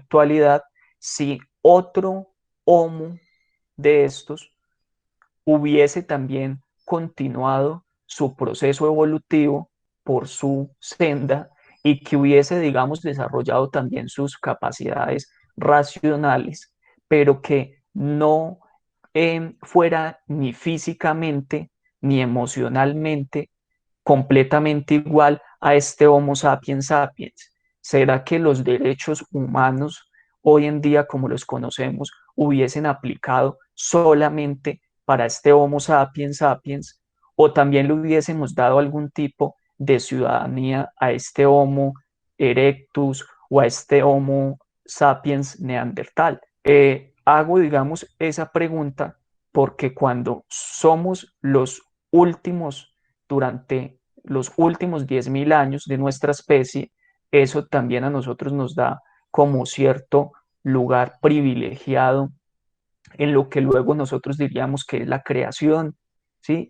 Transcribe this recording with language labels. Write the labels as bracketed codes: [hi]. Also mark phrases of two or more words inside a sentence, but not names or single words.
[es] actualidad, si otro homo de estos hubiese también continuado su proceso evolutivo por su senda y que hubiese, digamos, desarrollado también sus capacidades racionales, pero que no fuera ni físicamente ni emocionalmente completamente igual a este Homo sapiens sapiens. ¿Será que los derechos humanos hoy en día, como los conocemos, hubiesen aplicado solamente para este Homo sapiens sapiens, o también le hubiésemos dado algún tipo de ciudadanía a este Homo erectus o a este Homo sapiens neandertal? Hago, digamos, esa pregunta porque cuando somos los últimos, durante los últimos 10.000 años de nuestra especie, eso también a nosotros nos da como cierto lugar privilegiado en lo que luego nosotros diríamos que es la creación, ¿sí?